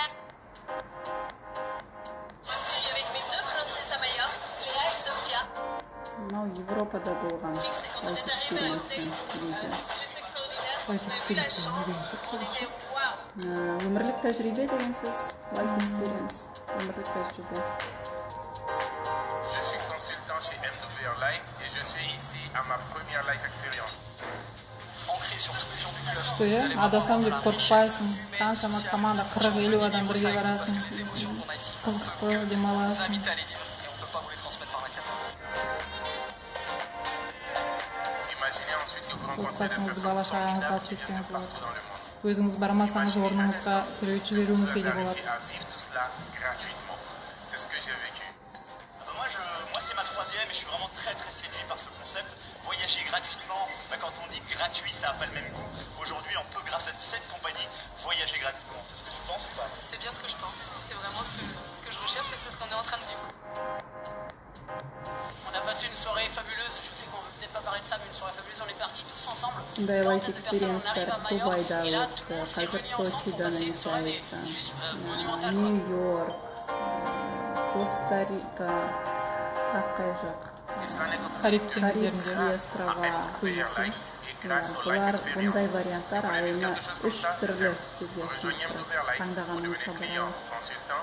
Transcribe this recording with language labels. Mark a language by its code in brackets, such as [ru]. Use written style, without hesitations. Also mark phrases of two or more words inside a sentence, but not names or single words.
[kk] Мынау Европада болған Life Experience-тің видео. Life Experience не деген сөз? Өмірлік тәжірибе деген сөз. Life Experience. Өмірлік тәжірибе. [fr] Je suis consultant chez MWR Life et je suis ici à ma première life expérience. Ancré sur tous les gens du club. [ru] Что я? [kk] Адасам деп қорықпайсың. Қаншама команда 40-50 адам бірге барасың. Қызықты демаласың. Отбасыңызды бала шағаңызды алып кетсеңіз болады. Өзіңіз бармасаңыз орныңызға біреу жіберуіңізге де болады. [fr] Moi, c'est ma troisième et je suis vraiment très séduit par ce concept. Voyager gratuitement, quand on dit gratuit, ça n'a pas le même goût. Aujourd'hui, on peut, grâce à cette compagnie, voyager gratuitement. C'est ce que tu penses ou pas? C'est bien ce que je pense. C'est vraiment ce que je recherche et c'est ce qu'on est en train de vivre. On a passé une soirée fabuleuse. Je sais qu'on ne veut peut-être pas parler de ça, mais une soirée fabuleuse. On est partis tous ensemble. [kk] Сондай Life Experience-тар Дубайда өтті, қазір Сочида намечается, Нью-Йорк, Коста-Рика, тақай жақ, [ru] Карибский острова, круизы. [kk] Бұлар бұндай варианттар айына 3 түрлі сізге ұсынып таңдағаныңызға бара аласыз.